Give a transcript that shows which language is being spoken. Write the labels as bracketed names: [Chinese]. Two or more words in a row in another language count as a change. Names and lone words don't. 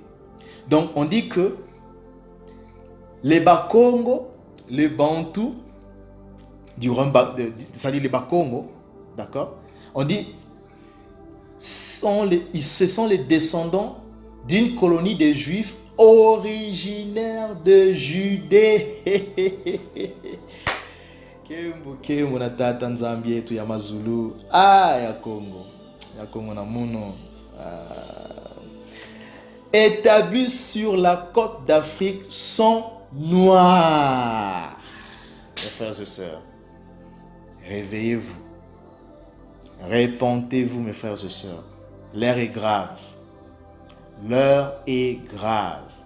[French] Donc on dit que les Bakongo, les Bantous, c'est-à-dire les Bakongo, d'accord, on dit ce sont les descendants d'une colonie de Juifs originaires de Judée. [Kongo] Kembo na tata nzambi yetu ya Mazulu. Ya Congo na muno. [French] Établis sur la côte d'Afrique sont noirs. Mes frères et sœurs, réveillez-vous. Répentez-vous, mes frères et sœurs. L'heure est grave. L'heure est grave.